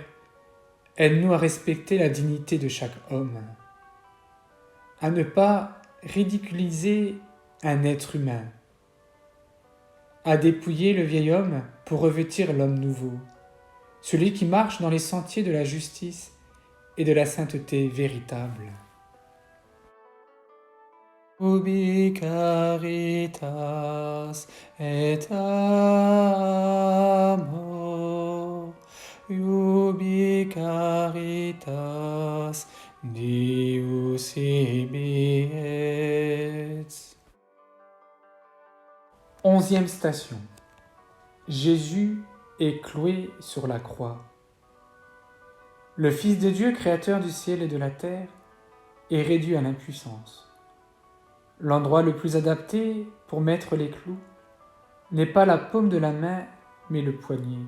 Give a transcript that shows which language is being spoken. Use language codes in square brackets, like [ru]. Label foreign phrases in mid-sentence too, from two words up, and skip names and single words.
[fr] Seigneur, Aide-nous à respecter la dignité de chaque homme, à ne pas ridiculiser un être humain, à dépouiller le vieil homme pour revêtir l'homme nouveau, celui qui marche dans les sentiers de la justice et de la sainteté véritable. [la] Ubi caritas et amor, ubi caritas Deus ibi et. [fr] 11e station. Jésus est cloué sur la croix. Le Fils de Dieu, créateur du ciel et de la terre, est réduit à l'impuissance. L'endroit le plus adapté pour mettre les clous n'est pas la paume de la main, mais le poignet.